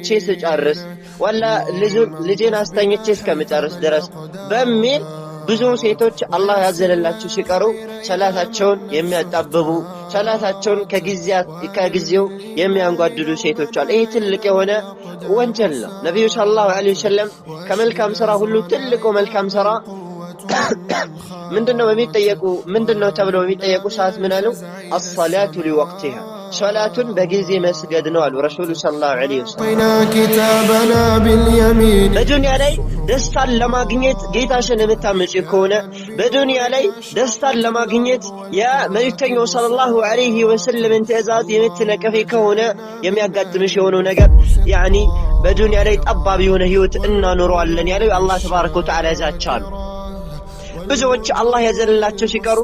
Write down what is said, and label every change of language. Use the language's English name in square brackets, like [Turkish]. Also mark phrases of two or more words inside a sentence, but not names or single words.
[Amharic] ስጨርስ ወላ ልጄን አስተኝቼ እስከምጨርስ ድረስ በሚል ብዙ ሴቶች አላህ ያዘለላቸው ሲቀሩ ሶላታቸውን የሚያጣብቡ ሶላታቸውን ከጊዜው የሚያንጓድዱ ሴቶች አሉ ይሄ ትልቅ የሆነ ወንጀል ነው ነብዩ [Arabic] صلى الله عليه وسلم [Amharic] ከመልካም ሥራ ሁሉ ትልቁ መልካም ሥራ ምንድነው ተብለው የሚጠየቁ ሰዓት ምን አሉ [Arabic] الصلاه لوقتها [Amharic] ሶላቱን በጊዜ መስገድ ነው አሉ ረሱሉ [Arabic] صلى الله عليه وسلم كتابنا باليمين [Amharic] በዱንያ ላይ ደስታን ለማግኘት ጌታሽን የምታመጪ ከሆነ በዱንያ ላይ ደስታን ለማግኘት የመልእክተኛው [Arabic] صلى الله عليه وسلم [Amharic] ትእዛዝ የምትነቀፊ ከሆነ የሚያጋጥምሽ የሆነው ነገር ያኒ በዱንያ ላይ ጠባብ የሆነ ህይወት እናኖረዋለን ያለው አላህ [Arabic] تبارك وتعالى [Amharic] ያዛቻሉ ብዙዎች አላህ ያዘለላቸው ሲቀሩ